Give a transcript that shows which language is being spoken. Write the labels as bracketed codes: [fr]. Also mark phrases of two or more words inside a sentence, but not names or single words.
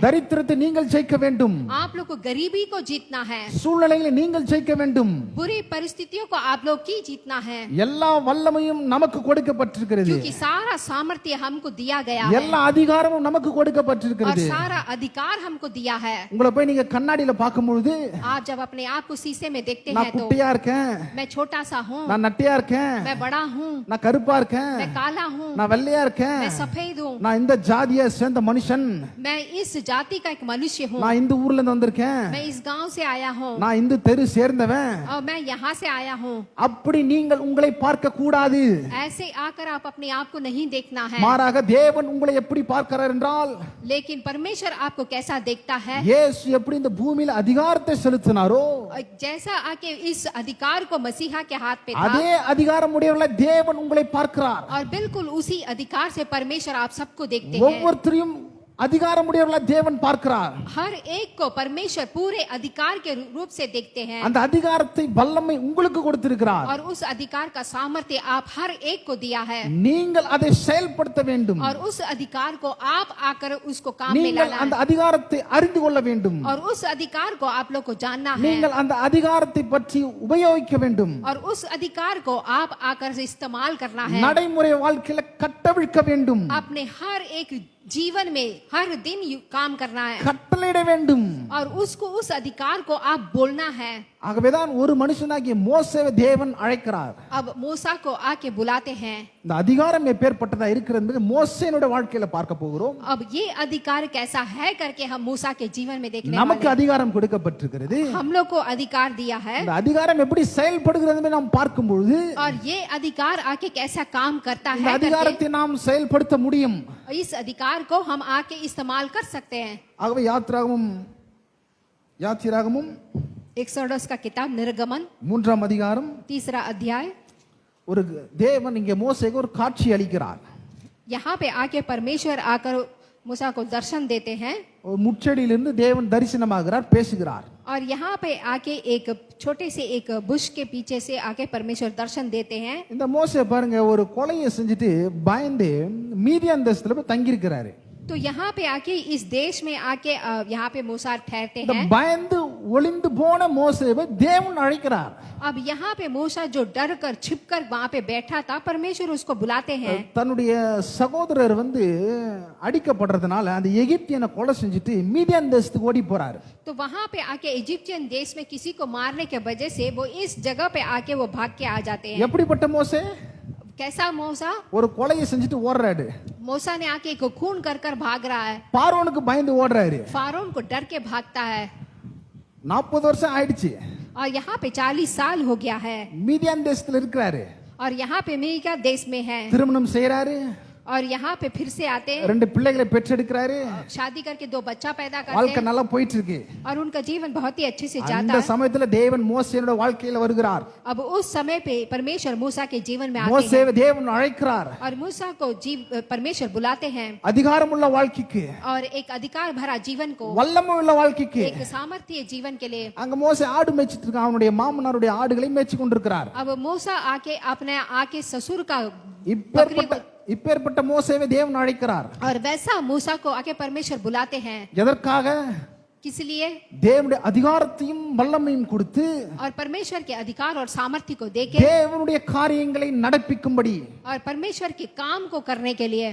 [ta] தரித்திரத்தை நீங்கள் ஜெயிக்க வேண்டும். [hi] आप लोग को गरीबी को जीतना है। [ta] சூழ்நிலைகளை நீங்கள் ஜெயிக்க வேண்டும். [hi] बुरी परिस्थितियों को आप लोग की जीतना है। [ta] எல்லா வல்லமையும் நமக்கு கொடுக்கப்பட்டிருக்கிறது. [hi] क्योंकि सारा सामर्थ्य हमको दिया गया है [ta] எல்லா அதிகாரமும் நமக்கு [hi] और [ta] கொடுக்கப்பட்டிருக்கிறது. [hi] सारा अधिकार हमको दिया है। [ta] உங்களை போய் நீங்க கண்ணாடியில பார்க்கும்பொழுது [hi] आप जब अपने आप को शीशे में देखते [ta] நான் [hi] हैं तो [ta] குட்டியா இருக்கேன், [hi] मैं छोटा सा हूँ, [ta] நான் நட்டியா இருக்கேன், [hi] मैं बड़ा हूँ, [ta] நான் கருப்பா இருக்கேன், [hi] मैं काला हूँ, [ta] நான் வெள்ளையா இருக்கேன், [hi] मैं सफेद हूँ, [ta] நான் இந்த ஜாதியை சேர்ந்த மனுஷன், [hi] मैं इस जाति का एक मनुष्य हूँ, [ta] நான் இந்த ஊர்ல இருந்து வந்திருக்கேன், [hi] मैं इस गांव से आया हूँ [ta] நான் இந்த தெரு சேர்ந்தவன். [hi] और मैं यहाँ से आया हूँ। [ta] அப்படி நீங்கள் உங்களை பார்க்க கூடாது. [hi] ऐसे आकर आप अपने आप को नहीं देखना है, [ta] மாறாக தேவன் உங்களை எப்படி பார்க்கிறார் என்றால், [hi] लेकिन परमेश्वर आपको कैसा देखता है। [ta] இயேசு எப்படி இந்த பூமியில அதிகாரத்தை செலுத்தினாரோ [hi] जैसा आके इस अधिकार को मसीहा के हाथ पे था [ta] அதே அதிகாரம் உடையவர்களாய் தேவன் உங்களை பார்க்கிறார். [hi] और बिल्कुल उसी अधिकार से परमेश्वर आप सबको देखते हैं। [ta] ஒவ்வொருத்தரையும் அதிகாரம் உடையவர்களாய் தேவன் பார்க்கிறார். [hi] हर एक को परमेश्वर पूरे अधिकार के रूप से देखते हैं [ta] அந்த அதிகாரத்தை வல்லமை உங்களுக்கு கொடுத்திருக்கிறார். [hi] और उस अधिकार का सामर्थ्य आप हर एक को दिया है [ta] நீங்கள் அதை செயல்படுத்த வேண்டும். [hi] और उस अधिकार को आप आकर उसको काम में [ta] நீங்கள் [hi] लाना [ta] அந்த [hi] है [ta] அதிகாரத்தை அறிந்து கொள்ள வேண்டும். [hi] और उस अधिकार को आप लोग को जानना है [ta] நீங்கள் அந்த அதிகாரத்தை பற்றி உபயோகிக்க வேண்டும். [hi] और उस अधिकार को आप आकर से इस्तेमाल करना है। [ta] நடைமுறை வாழ்க்கையில கட்டவிழ்க்க வேண்டும். [hi] अपने हर एक जीवन में हर दिन काम करना है [ta] கட்டளையிட வேண்டும். [hi] और उसको उस अधिकार को आप बोलना है। [ta] ஆகவேதான் ஒரு மனுஷனாகிய மோசேவை தேவன் அழைக்கிறார். [hi] अब मूसा को आके बुलाते हैं। [ta] இந்த அதிகாரம் எப்பேற்பட்டதா இருக்கிறது என்பது மோசேனுடைய வாழ்க்கையில பார்க்க போகிறோம். [hi] अब ये अधिकार कैसा है करके हम मूसा के जीवन में देखने [ta] நமக்கு [hi] वाले हैं। [ta] அதிகாரம் கொடுக்கப்பட்டிருக்கிறது. [hi] हम लोग को अधिकार दिया है [ta] இந்த அதிகாரம் எப்படி செயல்படுகிறது என்பதை நாம் பார்க்கும் பொழுது [hi] और ये अधिकार आके कैसा काम करता [ta] இந்த [hi] है करके [ta] அதிகாரத்தை நாம் செயல்படுத்த முடியும். [hi] इस अधिकार को हम आके इस्तेमाल कर सकते हैं। [ta] ஆகவே யாத்திராகமும் [hi] एक्सोडस का किताब निर्गमन [ta] 3ஆம் அதிகாரம் [hi] 3 अध्याय। [ta] ஒரு தேவன் இங்கே மோசேக்கு ஒரு காட்சி அளிக்கிறார். [hi] यहाँ पे आके परमेश्वर आकर मूसा को दर्शन देते हैं [ta] ஒரு முச்செடியிலிருந்து தேவன் தரிசனமாகிறார், பேசுகிறார். [hi] और यहाँ पे आके एक छोटे से एक बुश के पीछे से आके परमेश्वर दर्शन देते हैं। [ta] இந்த மோசே பாருங்க, ஒரு கொலையை செஞ்சுட்டு பயந்து மீதியான் தேசத்துல போய் தங்கி இருக்கிறாரு. [hi] तो यहाँ पे आके इस देश में आके यहाँ पे मूसा ठहरते [ta] இந்த [hi] हैं। [ta] பயந்து ஒளிந்து போன மோசேவை தேவன் அழைக்கிறார். [hi] अब यहाँ पे मूसा जो डर कर छिप कर वहां पे बैठा था, परमेश्वर उसको बुलाते हैं। [ta] தன்னுடைய சகோதரர் அடிக்கப்படுறதுனால அந்த எகிப்தியனை கொலை செஞ்சுட்டு மீதியான் தேசத்துக்கு ஓடி போறாரு. [hi] तो वहां पे आके इजिप्शियन देश में किसी को मारने के वजह से वो इस जगह पे आके वो भाग के आ जाते हैं। [ta] எப்படிப்பட்ட மோசே? [hi] कैसा मूसा? [ta] ஒரு கொலையை செஞ்சுட்டு ஓடுறாரு. [hi] मूसा ने आके एक खून कर कर भाग रहा है। [ta] பார்வோனுக்கு பயந்து ஓடுறாரு. [hi] फारोन को डर के भागता है [ta] 40 வருஷம் ஆயிடுச்சு. [hi] और यहाँ पे 40 साल हो गया है [ta] மீதியான் தேசத்துல இருக்கிறாரு. [hi] और यहाँ पे मिका देश में है [ta] திருமணம் செய்யறாரு. [hi] और यहाँ पे फिर से आते हैं, [ta] ரெண்டு பிள்ளைகளை பெற்றெடுக்கிறாரு, [hi] शादी करके 2 बच्चा पैदा करते [ta] வாழ்க்கை [hi] हैं [ta] நல்லா போயிட்டு இருக்கு. [hi] और उनका जीवन बहुत ही अच्छे से जाता [ta] அந்த [hi] है. [ta] சமயத்துல தேவன் மோசேயோட வாழ்க்கையில வருகிறார். [hi] अब उस समय पे परमेश्वर मूसा के जीवन में आते हैं [ta] மோசேவை தேவன் அழைக்கிறார் [hi] और मूसा को परमेश्वर बुलाते हैं [ta] அதிகாரமுள்ள வாழ்க்கைக்கு, [hi] और एक अधिकार भरा जीवन को, [ta] வல்லமையுள்ள வாழ்க்கைக்கு. [hi] एक सामर्थ्य जीवन के लिए. [ta] அங்க மோசே ஆடு மேய்ச்சிட்டு இருக்கான், அவனுடைய மாமனாருடைய ஆடுகளை மேய்ச்சி கொண்டிருக்கிறார். [hi] अब मूसा आके ससुर का [ta] இப்பேற்பட்ட மோசேவை தேவன் அழைக்கிறார். [hi] और वैसा मूसा को आके परमेश्वर बुलाते हैं. [ta] எதற்காக? [hi] किस लिए? [ta] தேவனுடைய அதிகாரத்தையும் வல்லமையும் கொடுத்து [hi] और परमेश्वर के अधिकार और सामर्थ्य को देके [ta] தேவனுடைய காரியங்களை நடப்பிக்கும்படி, [hi] और परमेश्वर के काम को करने के लिए.